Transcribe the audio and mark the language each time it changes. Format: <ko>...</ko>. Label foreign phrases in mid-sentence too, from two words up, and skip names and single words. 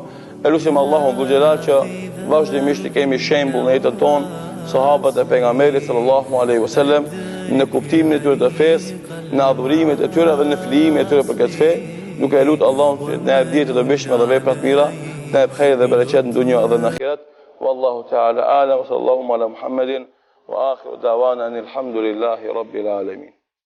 <sq>E lutim Allahun</sq> <ar>ذو الجلال</ar> <sq>që vazhdimisht i kemi shembull në jetën tonë sahabët e pejgamberit</sq> <ar>صلى الله عليه وسلم</ar> <sq>në kuptimin e tyre të fesë, në adhurimet e tyre dhe në flijimin e tyre për këtë fe, duke e lutur Allahun që na jap dije të dobishme dhe vepra të mira, na jap hajër dhe bereqet në dunjë dhe në ahiret.</sq> <ar>والله تعالى أعلم وصلى الله على محمد وآخر دعوانا الحمد لله رب العالمين.</ar>